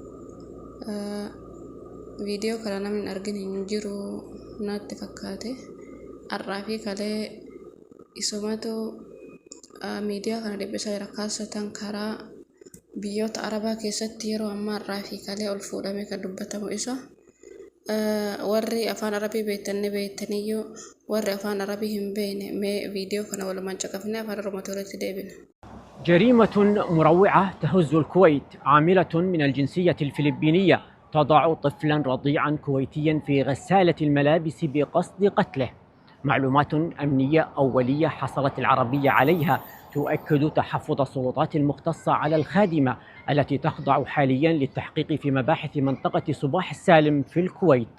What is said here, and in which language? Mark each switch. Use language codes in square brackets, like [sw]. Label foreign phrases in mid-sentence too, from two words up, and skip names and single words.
[om] Viidiyoo kana namni argin hin jiru natti fakkaate har'aa fi kalee isumatu miidiyaa kana dhibbisaa jira kaasatan karaa biyyoota arabaa keessatti yeroo ammaa har'aa fi kalee ol fuudhamee kan dubbatamu isa. warri afaan arabii beektaniyyuu warri afaan arabii hin beekne mee viidiyoo kana walumaan caqafnee afaan oromootti deebina. [ar] جريمة مروعة تهز الكويت. عاملة من الجنسية الفلبينية تضع طفلا رضيعا كويتيا في غسالة الملابس بقصد قتله. معلومات أمنية أولية حصلت العربية عليها تؤكد تحفظ السلطات المختصة على الخادمة التي تخضع حاليا للتحقيق في مباحث منطقة صباح السالم في الكويت.